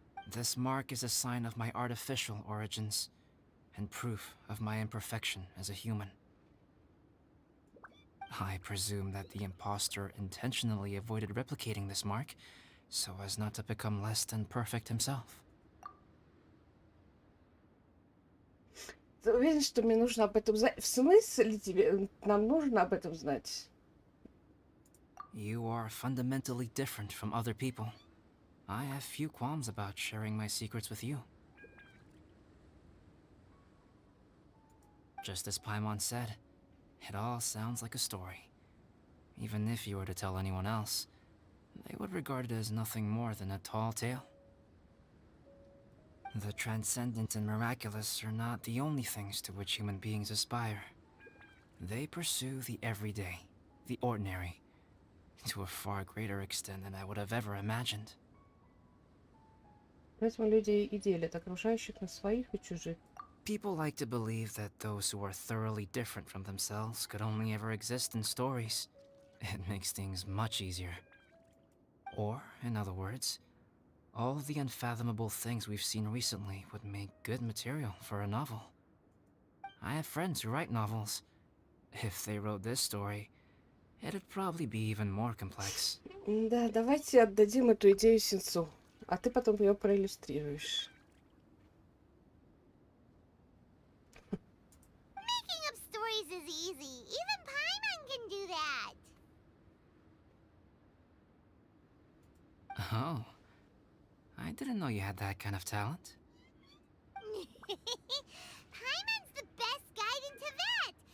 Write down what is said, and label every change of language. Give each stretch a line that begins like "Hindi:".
English: This mark is a sign of my artificial origins, and proof of my imperfection as a human. I presume that the impostor intentionally avoided replicating this mark, so as not to become less than perfect himself.
Russian: Ты уверен, что мне нужно об этом знать? В смысле тебе? Нам нужно об этом знать?
English: You are fundamentally different from other people. I have few qualms about sharing my secrets with you. Just as Paimon said, it all sounds like a story. Even if you were to tell anyone else, they would regard it as nothing more than a tall tale. The transcendent and miraculous are not the only things to which human beings aspire. They pursue the everyday, the ordinary, to a far greater extent than I would have ever imagined.
Russian: Поэтому люди и делят окружающих на своих и чужих.
English: People like to believe that those who are thoroughly different from themselves could only ever exist in stories. It makes things much easier. Or, in other words, all the unfathomable things we've seen recently would make good material for a novel. I have friends who write novels. If they wrote this story, it'd probably be even more complex.
Russian: Да, давайте отдадим эту идею Синцу, а ты потом ее проиллюстрируешь.
English: Making up stories is easy. Even Paimon can do that. Oh, I didn't know you had that kind of talent. Paimon's the best guide in Tibet.